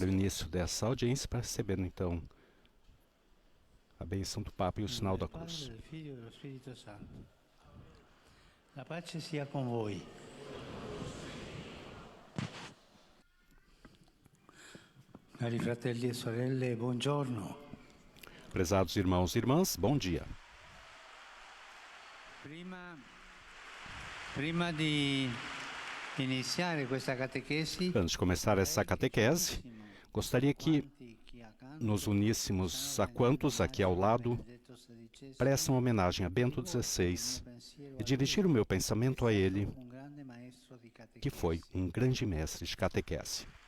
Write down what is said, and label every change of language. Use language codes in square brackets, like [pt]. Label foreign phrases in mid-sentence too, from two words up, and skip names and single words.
[pt] o início dessa audiência, para recebendo então a bênção do Papa e o sinal da cruz. [it] Padre, Figlio e dello Spirito Santo. La pace sia con voi. Cari fratelli e sorelle, buongiorno. [pt] Prezados irmãos e irmãs, bom dia. [it] Prima di iniziare questa catechesi, [pt] Antes de começar essa catequese, gostaria que nos uníssemos a quantos aqui ao lado prestam homenagem a Bento XVI e dirigir o meu pensamento a ele, que foi um grande mestre de catequese.